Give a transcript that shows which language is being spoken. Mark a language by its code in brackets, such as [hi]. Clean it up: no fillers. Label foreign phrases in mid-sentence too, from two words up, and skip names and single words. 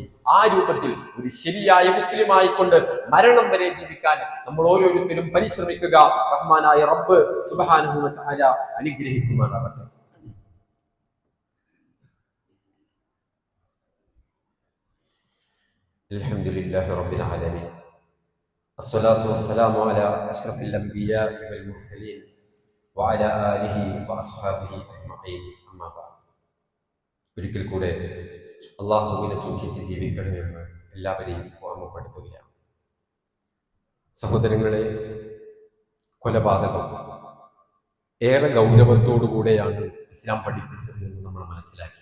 [ml] ആ രൂപത്തിൽ ഒരു ശരിയായ മുസ്ലിമായി കൊണ്ട് മരണം വരെ ജീവിക്കാൻ നമ്മൾ ഓരോരുത്തരും പരിശ്രമിക്കുക. റഹ്മാനായ റബ്ബ് [ar] سبحانه وتعالى [ml] അനുഗ്രഹിക്കുമാറാവട്ടെ. [ar] الحمد لله رب العالمين. الصلاة والسلام على أشرف الأنبياء والمرسلين وعلى آله وأصحابه أجمعين. أما بعد. [ml] ഒരിക്കൽ കൂടെ അല്ലാഹുവിനെ സൂക്ഷിച്ച് ജീവിക്കണമെന്ന് എല്ലാവരെയും ഓർമ്മപ്പെടുത്തുകയാണ്. സഹോദരങ്ങളെ, കൊലപാതകം ഏറെ ഗൗരവത്തോടുകൂടെയാണ് ഇസ്ലാം പഠിപ്പിച്ചത് എന്ന് നമ്മൾ മനസ്സിലാക്കി.